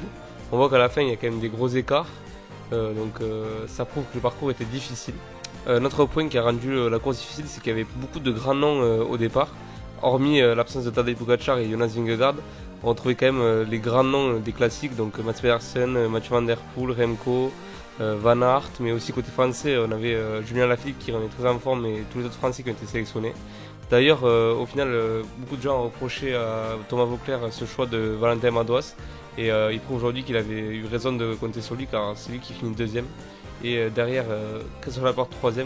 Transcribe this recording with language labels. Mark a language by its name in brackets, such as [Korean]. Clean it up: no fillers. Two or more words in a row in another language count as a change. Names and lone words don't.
[French] On voit qu'à la fin il y a quand même des gros écarts, donc ça prouve que le parcours était difficile. Notre point qui a rendu la course difficile, c'est qu'il y avait beaucoup de grands noms au départ. Hormis l'absence de Tadej Pogacar et Jonas Vingegaard, on retrouvait quand même les grands noms des classiques, donc Mats Pedersen, Mathieu Van Der Poel, Remco, Van Aert, mais aussi côté français on avait Julien Lafilippe qui est très en forme et tous les autres français qui ont été sélectionnés. D'ailleurs au final beaucoup de gens ont reproché à Thomas Voeckler ce choix de Valentin Madouas et il prouve aujourd'hui qu'il avait eu raison de compter sur lui car c'est lui qui finit deuxième et derrière Christophe Laporte troisième.